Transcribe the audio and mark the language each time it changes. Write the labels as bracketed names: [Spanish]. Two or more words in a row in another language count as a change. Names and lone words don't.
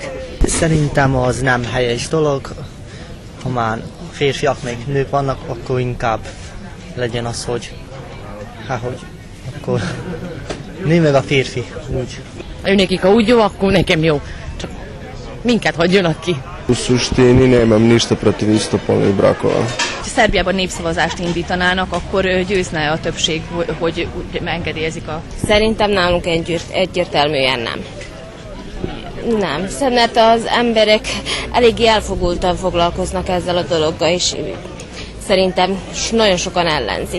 [Hungarian] Szerintem az nem helyes dolog. Ha már férfiak meg nők vannak, akkor inkább legyen az, hogy akkor nő meg a férfi úgy. Nekik ha úgy jó, akkor nekem jó. Csak minket hagyjanak ki. [Serbian] U suštini nemam ništa protiv istopolnih brakova. [Hungarian] Ha Szerbiában népszavazást indítanának, akkor győzne a többség, hogy engedélyezik a... Szerintem nálunk egyértelműen nem. Nem, mert az emberek eléggé elfogultan foglalkoznak ezzel a dologgal, és szerintem nagyon sokan ellenzik.